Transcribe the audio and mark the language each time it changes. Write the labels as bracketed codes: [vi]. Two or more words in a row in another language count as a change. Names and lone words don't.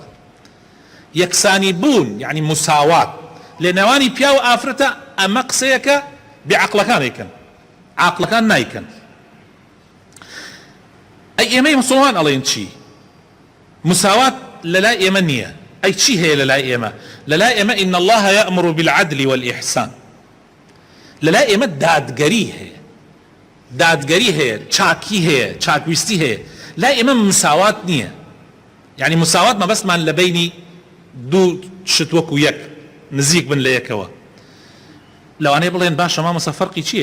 [ckb] یەکسانی بوون یعنی مساوات لە نێوانی پیا و ئافرەتە، ئەمە قسەیەکە بێعەقڵەکان ئەیکەن، عاقڵەکان نایکەن. ئەی ئێمەی مسلمان ئەڵێن چی؟ مساوات لەلای ئێمە نییە. ئەی چی هەیە لەلای ئێمە؟ لەلای ئێمە [ar] ئین الله یأمر بالعدل والإحسان، [ckb] لەلای ئێمە دادگەری هەیە، دادگەری هەیە، چاکی هەیە، چاکویستی هەیە. لای ئێمە مساوات نییە، یعنی مساوات مەبەستمان لە بینی دوو شت وەکو یەک نزیک بن لە یەکەوە. لەوانەیە بڵێن باشە مامۆستا فەرقی چییە؟